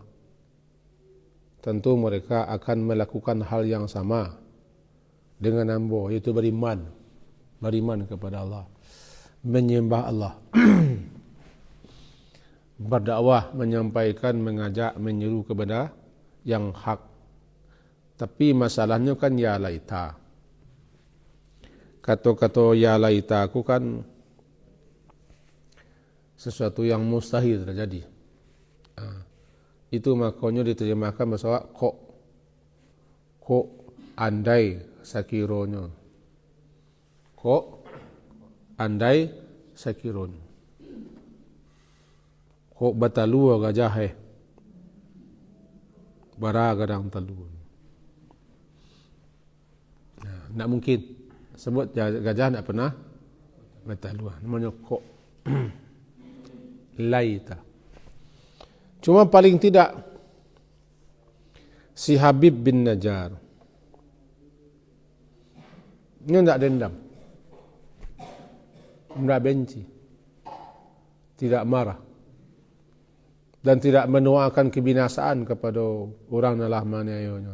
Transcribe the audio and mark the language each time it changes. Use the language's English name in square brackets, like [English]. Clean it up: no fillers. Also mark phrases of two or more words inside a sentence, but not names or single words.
[Indonesian] Tentu mereka akan melakukan hal yang sama dengan ambo, yaitu beriman kepada Allah, menyembah Allah, berdakwah, menyampaikan, mengajak, menyeru kepada yang hak. Tapi masalahnya kan [Arabic] يا ليت. [Indonesian] Kata-kata [Arabic] يا ليت [Indonesian] aku kan sesuatu yang mustahil terjadi. Itu makanya diterjemahkan bahasa [Minangkabau] kok andai sakironya. Kok andai sakironya. Kok batalu gajah bara gadang talu. Nak mungkin sebut gajah nak pernah batalu. [Indonesian] Namanya kok laita. Cuma paling tidak si Habib bin Najjar dia tidak dendam, tidak benci, tidak marah, dan tidak menuakan kebinasaan kepada orang yang telah menganiayanya.